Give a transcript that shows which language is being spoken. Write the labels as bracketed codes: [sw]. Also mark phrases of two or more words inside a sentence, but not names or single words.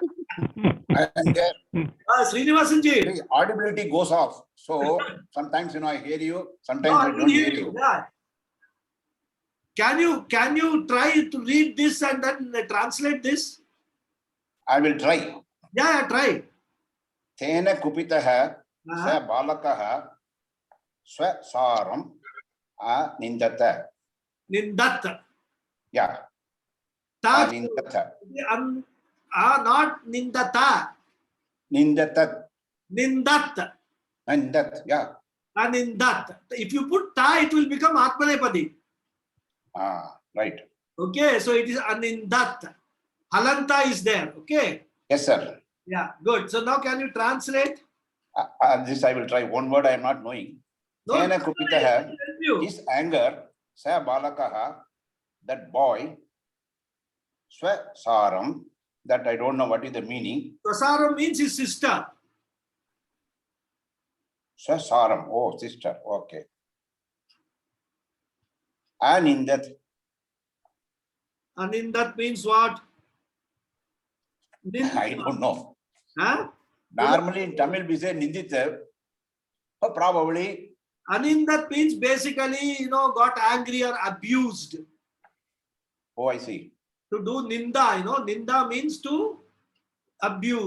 [en] I am there. Srinivasan ji. The audibility goes off. So sometimes I hear you, sometimes No, I don't hear you. Yeah. Can you try to read this and then translate this? I will try. Yeah, try. [sa] तेन कुपितः स बालकः स्वसारम् निन्दत. Nindata. Yeah. Nindata. [en] Not nindata. [sa] Nindata. Nindat. Nindat. Yeah. Anindat. [en] If you put ta, it will become atmanepadi. Right. Okay, so it is anindat. Halanta is there. Okay. Yes, sir. Yeah, good. So now can you translate? This I will try. One word I am not knowing. [sa] तेन कुपितः, [en] his anger, [sa] स बालकः, [en] that boy, swasaram, that I don't know what is the meaning. Swasaram means his sister. Swasaram, oh, sister, okay. [sa] Anindat. [en] Anindat means what? I don't know. Huh? Normally in Tamil we say nindita. Probably. Anindat means basically, got angry or abused. Oh, I see. To do ninda, ninda means to abuse.